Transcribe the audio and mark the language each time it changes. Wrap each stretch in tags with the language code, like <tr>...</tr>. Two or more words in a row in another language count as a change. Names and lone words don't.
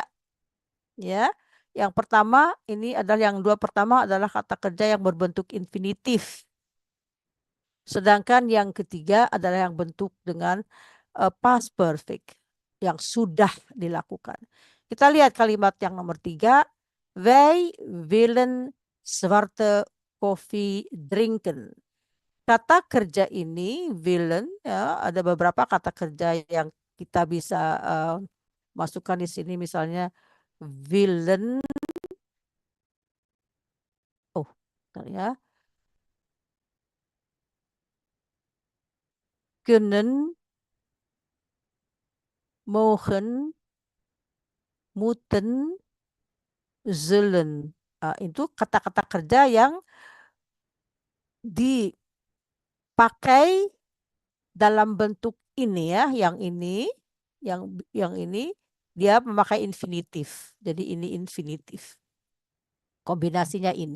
<id>Ya, yang pertama ini adalah yang dua pertama adalah kata kerja yang berbentuk infinitif. Sedangkan yang ketiga adalah yang bentuk dengan</id> <en>past perfect</en> <id>yang sudah dilakukan. Kita lihat kalimat yang nomor 3.</id> <nl>Wij willen zwarte koffie drinken.</nl> <id>Kata kerja ini willen ya, ada beberapa kata kerja yang kita bisa masukkan di sini, misalnya willen. Oh, bentar ya.</id> <nl>Kunnen, mogen, moeten, zullen.</nl> <id>Itu kata-kata kerja yang dipakai dalam bentuk ini ya, yang ini dia memakai infinitif. Jadi ini infinitif. Kombinasinya ini.</id>